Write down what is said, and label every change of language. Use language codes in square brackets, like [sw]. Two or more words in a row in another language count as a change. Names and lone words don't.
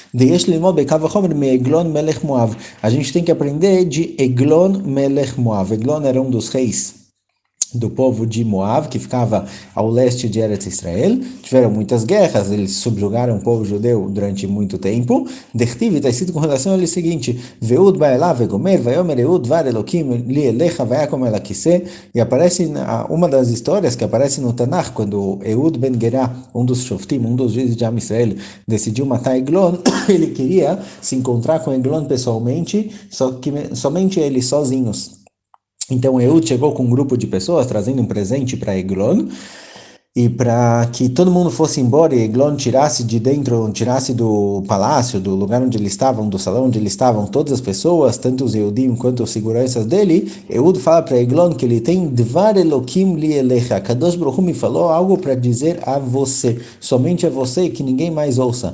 [pt] A gente tem que aprender de Eglon Melech Moav. Eglon era um dos reis do povo de Moab, que ficava ao leste de Eretz Israel. Tiveram muitas guerras, eles subjugaram o povo judeu durante muito tempo. Dertiv está escrito com relação a ele o seguinte: [he] ואהוד בא אליו וגומר, ויאמר אהוד דבר אלקים לי אליך ויקם מעל הכסא. [pt] E aparece uma das histórias que aparece no Tanakh, quando Eud ben Gerá, um dos shoftim, um dos juízes de Am Israel, decidiu matar Eglon. Ele queria se encontrar com Eglon pessoalmente, somente eles sozinhos. Então Ehud chegou com um grupo de pessoas trazendo um presente para Eglon, e para que todo mundo fosse embora e Eglon tirasse de dentro, tirasse do palácio, do lugar onde eles estavam, do salão onde eles estavam, todas as pessoas, tanto os Ehudim quanto os seguranças dele, Ehud fala para Eglon que ele tem [he] דבר אלקים לי אליך, [pt] Kadosh Baruch Hu me falou algo para dizer a você, somente a você, que ninguém mais ouça.